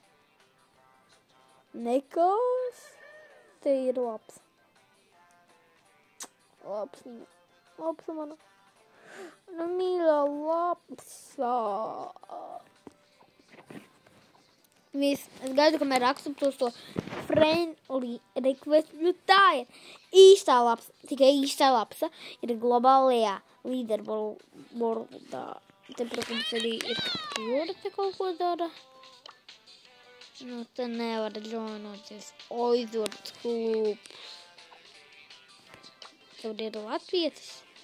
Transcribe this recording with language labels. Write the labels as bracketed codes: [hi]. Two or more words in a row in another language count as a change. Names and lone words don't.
[lv] Nekas, te ir labs. Labs mana. Mīļā Lapsā. Es gaidu, kamēr akceptos to [en] friendly request, [lv] jo tā ir īstā Lapsa, tikai īstā Lapsa ir globālajā leaderboardā. Te, protams, arī ir jūra, te kaut ko dara. Nu, te nevar joinoties. Oizords klubs. Tur ir latvietis.